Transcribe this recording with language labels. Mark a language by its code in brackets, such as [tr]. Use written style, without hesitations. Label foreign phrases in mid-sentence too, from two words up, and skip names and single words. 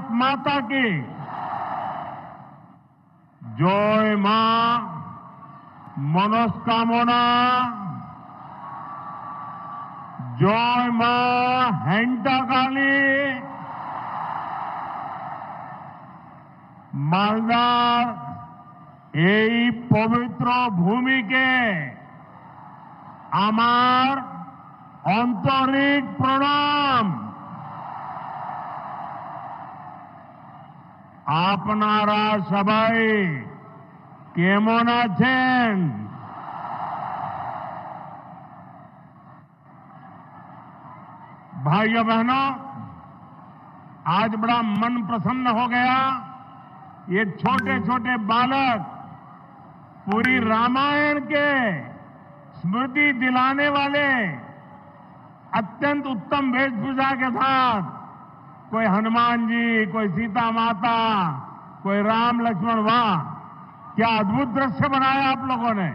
[hi] माता की, जय मां मनस्कामना, जय मां हेंटाकाली। [bn] মালদার এই পবিত্র ভূমিকে আমার আন্তরিক প্রণাম। আপনারা সবাই কেমন আছেন? [hi] भाइयों बहनों, आज बड़ा मन प्रसन्न हो गया। ये छोटे छोटे बालक पूरी रामायण के स्मृति दिलाने वाले अत्यंत उत्तम वेशभूषा के साथ, कोई हनुमान जी, कोई सीता माता, कोई राम लक्ष्मण, वाह क्या अद्भुत दृश्य बनाया आप लोगों ने।